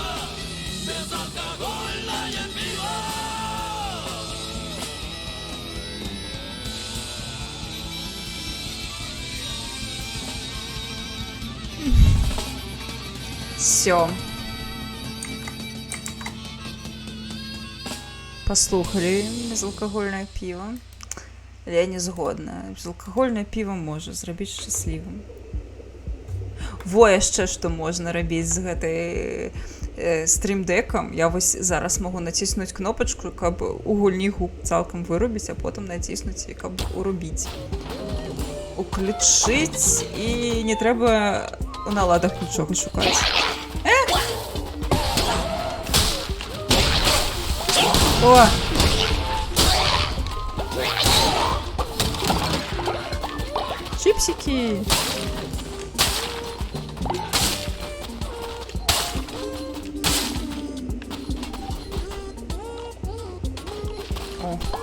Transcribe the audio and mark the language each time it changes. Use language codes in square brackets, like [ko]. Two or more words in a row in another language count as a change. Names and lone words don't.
[uk] Все. Послухали безалкогольне пиво. Я не згодна. Безалкогольне пиво може зробити щасливим. [be] Во, яшчэ што можна рабіць з гэтай стрімдекам. Я вось зараз могу націснуць кнопачку, каб у гульні гук цалкам вырубіць, а потым націснуць і каб урубіць. Уключыць і не трэба у наладах нічога шукаць. О! Чипсики! О.